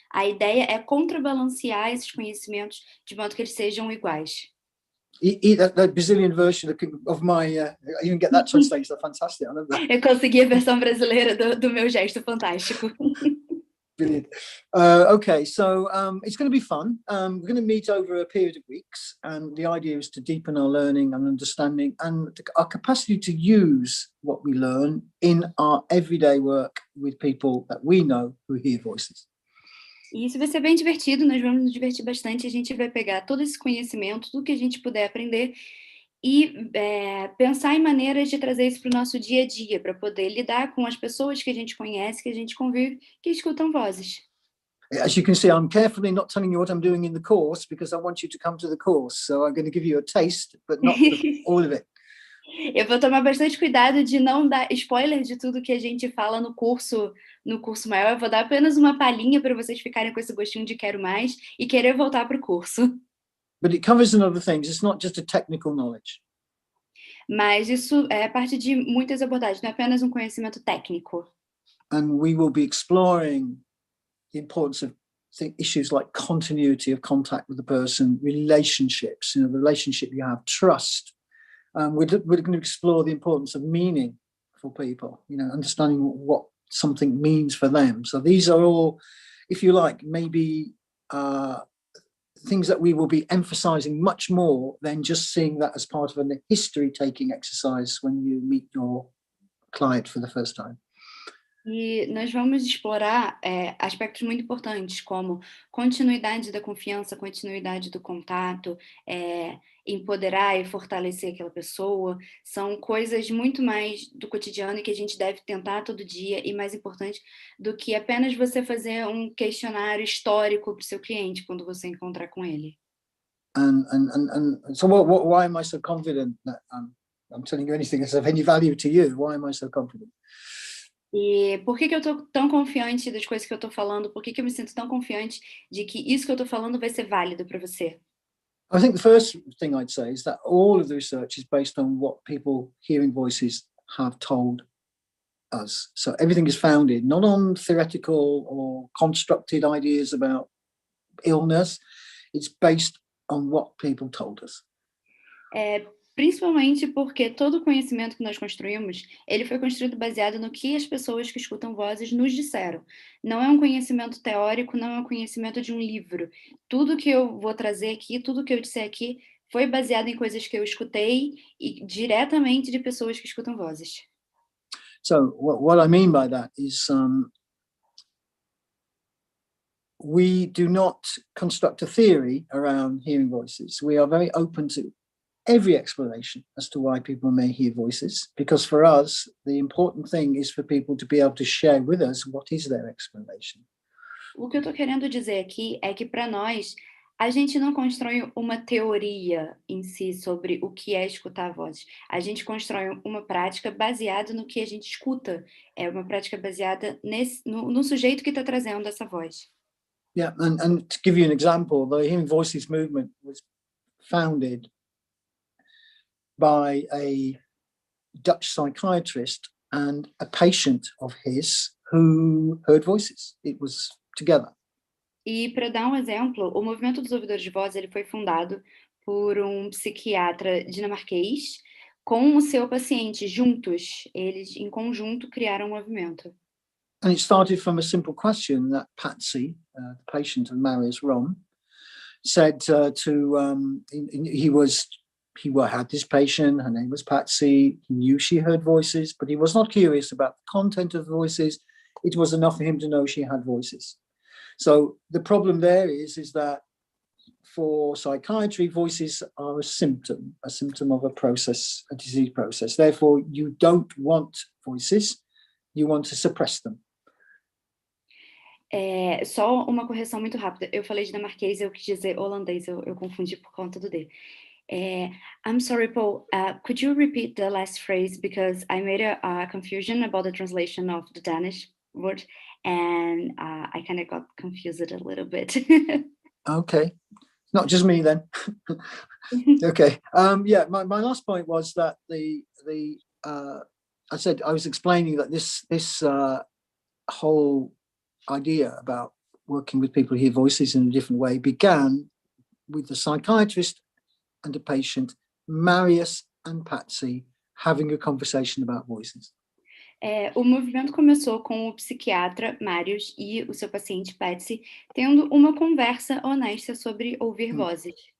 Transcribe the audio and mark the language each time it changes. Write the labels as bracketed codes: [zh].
[pt] A ideia é contrabalancear esses conhecimentos de modo que eles sejam iguais. [en] That Brazilian version of my, you can get that translated, that's fantastic. I love that. [pt] Eu consegui a versão brasileira do meu gesto fantástico. [en] Brilliant. Okay, so it's going to be fun. We're going to meet over a period of weeks, and the idea is to deepen our learning and understanding and our capacity to use what we learn in our everyday work with people that we know who hear voices. [pt] E isso vai ser bem divertido, nós vamos nos divertir bastante, a gente vai pegar todo esse conhecimento, tudo que a gente puder aprender e pensar em maneiras de trazer isso para o nosso dia a dia, para poder lidar com as pessoas que a gente conhece, que a gente convive, que escutam vozes. [en] As you can see, I'm carefully not telling you what I'm doing in the course because I want you to come to the course. So I'm going to give you a taste, but not all of it. [pt] Eu vou tomar bastante cuidado de não dar spoiler de tudo que a gente fala no curso maior. Eu vou dar apenas uma palhinha para vocês ficarem com esse gostinho de quero mais e querer voltar para o curso. [en] But it covers other things. It's not just a technical knowledge. [pt] Mas isso é parte de muitas abordagens, não é apenas um conhecimento técnico. [en] And we will be exploring the importance of issues like continuity of contact with the person, relationships, the relationship you have, trust. We're going to explore the importance of meaning for people, understanding what something means for them. So these are all, if you like, maybe things that we will be emphasizing much more than just seeing that as part of a history-taking exercise when you meet your client for the first time. [pt] E nós vamos explorar aspectos muito importantes, como continuidade da confiança, continuidade do contato, empoderar e fortalecer aquela pessoa. São coisas muito mais do cotidiano e que a gente deve tentar todo dia, e mais importante do que apenas você fazer um questionário histórico para o seu cliente quando você encontrar com ele. [en] And so why am I so confident that I'm telling you anything that's of any value to you? Why am I so confident? [pt] E por que eu estou tão confiante das coisas que eu estou falando? Por que eu me sinto tão confiante de que isso que eu estou falando vai ser válido para você? [en] I think the first thing I'd say is that all of the research is based on what people hearing voices have told us. So everything is founded not on theoretical or constructed ideas about illness. It's based on what people told us. [pt] Principalmente porque todo o conhecimento que nós construímos, ele foi construído baseado no que as pessoas que escutam vozes nos disseram. Não é um conhecimento teórico, não é um conhecimento de um livro. Tudo que eu vou trazer aqui, tudo que eu disser aqui, foi baseado em coisas que eu escutei e diretamente de pessoas que escutam vozes. [en] So what I mean by that is we do not construct a theory around hearing voices. We are very open to every explanation as to why people may hear voices, because for us, the important thing is for people to be able to share with us what is their explanation. [pt] O que eu estou querendo dizer aqui é que, para nós, a gente não constrói uma teoria em si sobre o que é escutar vozes. A gente constrói uma prática baseada no que a gente escuta. É uma prática baseada no sujeito que está trazendo essa voz. [en] Yeah, and to give you an example, the Hearing Voices movement was founded by a Dutch psychiatrist and a patient of his who heard voices. It was together. [pt] E para dar um exemplo, o movimento dos ouvidores de voz ele foi fundado por um psiquiatra dinamarquês com o seu paciente juntos. Eles em conjunto criaram um movimento. [en] And it started from a simple question that Patsy, the patient of Marius Rom, said he had this patient, her name was Patsy, he knew she heard voices, but he was not curious about the content of voices. It was enough for him to know she had voices. So the problem there is that for psychiatry, voices are a symptom of a process, a disease process. Therefore, you don't want voices, you want to suppress them. [pt] Só uma correção muito rápida. Eu falei dinamarquês, eu quis dizer holandês, eu confundi por conta do D. [en] I'm sorry, Paul, could you repeat the last phrase because I made a confusion about the translation of the Danish word and I kind of got confused a little bit. Okay, not just me then. Okay, yeah, my last point was that I said I was explaining that this whole idea about working with people who hear voices in a different way began with the psychiatrist and a patient, Marius and Patsy, having a conversation about voices. [pt] O movimento começou com o psiquiatra Marius e o seu paciente Patsy tendo uma conversa honesta sobre ouvir vozes.